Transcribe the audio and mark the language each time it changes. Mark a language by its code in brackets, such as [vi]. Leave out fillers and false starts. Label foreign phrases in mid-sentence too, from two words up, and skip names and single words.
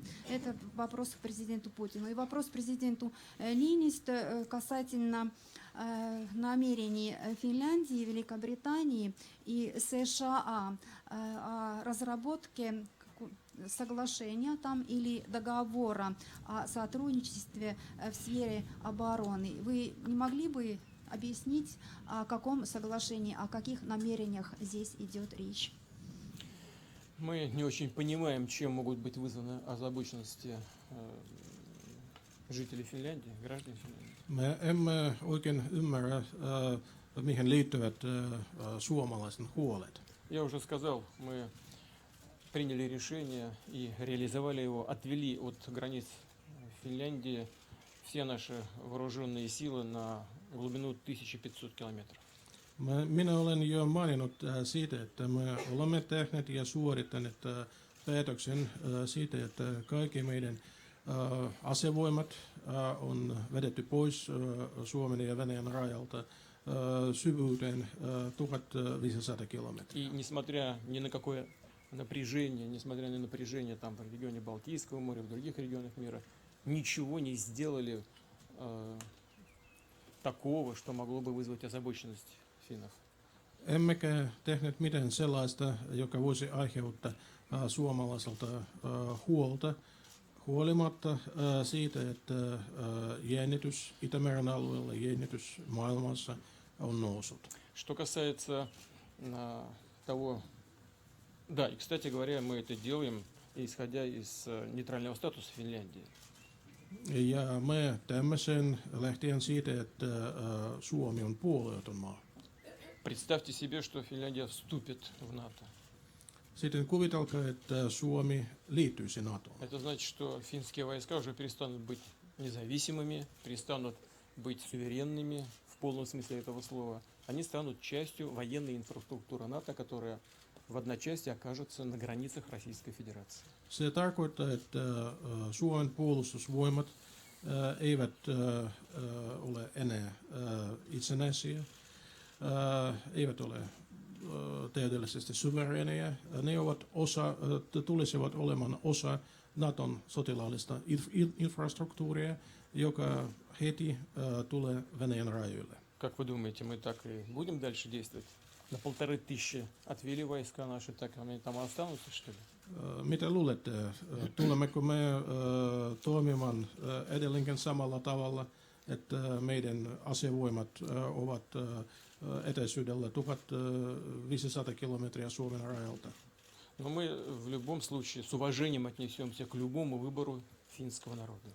[ru] Это вопрос к президенту Путину. И вопрос к президенту Ниинистö касательно намерений Финляндии, Великобритании и США о разработке соглашения там или договора о сотрудничестве в сфере обороны. Вы не могли бы объяснить, о каком соглашении, о каких намерениях здесь идет речь? Мы не очень понимаем, чем могут быть вызваны озабоченности жителей Финляндии, граждан Финляндии. [fi] Me emme oikein ymmärrä, mihin liittyvät suomalaisen huolet. [ru] Я уже сказал, мы приняли решение и реализовали его, отвели от границ Финляндии все наши вооруженные силы на глубину 1500 километров. [fi] Minä olen jo maininnut siitä, että me olemme tehneet ja suorittaneet päätöksen siitä, että kaikki meidän asevoimat on vedetty pois Suomen ja Venäjän rajalta syvyyteen 1500 kilometriä. [ru] И несмотря ни на какое напряжение, несмотря на напряжение там в регионе Балтийского моря, в других регионах мира, ничего не сделали такого, что могло бы вызвать озабоченность финнов. [fi] Emmekä tehneet mitään sellaista, joka voisi aiheuttaa suomalaiselta huolta, huolimatta siitä, että jännitys Itämeren alueella, jännitys maailmassa on noussut. [ru] Что касается того, да, и, кстати говоря, мы это делаем, исходя из нейтрального статуса Финляндии. [fi] Ja me teemme sen lähtien siitä, että Suomi on puolueeton maa. [ru] Представьте себе, что Финляндия вступит в НАТО. [fi] Sitten kuvitelkaa, että Suomi liittyisi NATOon. [ru] Это значит, что финские войска уже перестанут быть независимыми, перестанут быть суверенными в полном смысле этого слова. Они станут частью военной инфраструктуры НАТО, которая в одночасье окажется на границах Российской Федерации. [fi] Se tarkoittaa, että Suomen puolustusvoimat eivät ole enää itsenäisiä, eivät ole täydellisesti suvereeneja. Ne ovat tulisivat olemaan osa Naton sotilaallista infrastruktuuria, joka heti tulee Venäjän rajoille. [ru] Как вы думаете, мы так и будем дальше действовать? На 1500 отвели войска наши, так они там останутся, что ли? [fi] Mitä luulette, tulemmeko me toimimaan edelleenkin samalla tavalla että meidän asevoimat ovat etäisyydellä 1500 kilometriä Suomen rajalta. [ru] Но мы в любом случае с уважением отнесемся к любому выбору финского народа.